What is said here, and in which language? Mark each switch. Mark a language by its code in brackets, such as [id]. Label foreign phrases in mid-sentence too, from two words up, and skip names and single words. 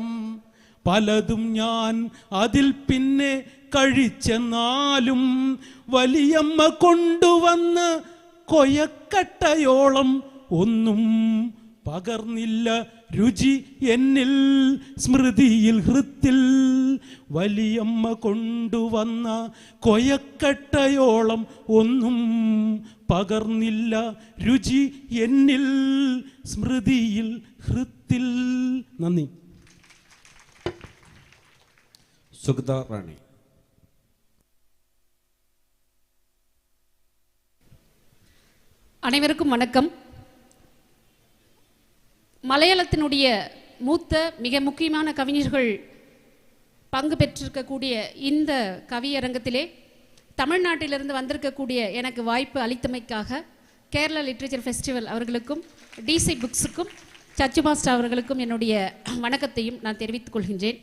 [ml] പലതും ഞാൻ അതിൽ പിന്നെ കഴിച്ചെന്നാലും വലിയമ്മ കൊണ്ടുവന്ന കൊയക്കട്ടയോളം ഒന്നും പകർന്നില്ല രുചി എന്നിൽ സ്മൃതിയിൽ ഹൃത്തിൽ വലിയമ്മ കൊണ്ടുവന്ന കൊയക്കട്ടയോളം ഒന്നും പകർന്നില്ല രുചി എന്നിൽ സ്മൃതിയിൽ ഹൃത്തിൽ. നന്ദി. സുഗത റാണി. [ta] அனைவருக்கும் வணக்கம். மலையாளத்தினுடைய மூத்த மிக முக்கியமான கவிஞர்கள் பங்கு பெற்றிருக்கக்கூடிய இந்த கவியரங்கத்திலே தமிழ்நாட்டிலிருந்து வந்திருக்கக்கூடிய எனக்கு வாய்ப்பு அளித்தமைக்காக கேரளா லிட்ரேச்சர் ஃபெஸ்டிவல் அவர்களுக்கும் டிசி புக்ஸுக்கும் சச்சு மாஸ்டர் அவர்களுக்கும் என்னுடைய வணக்கத்தையும் நான் தெரிவித்துக் கொள்கின்றேன்.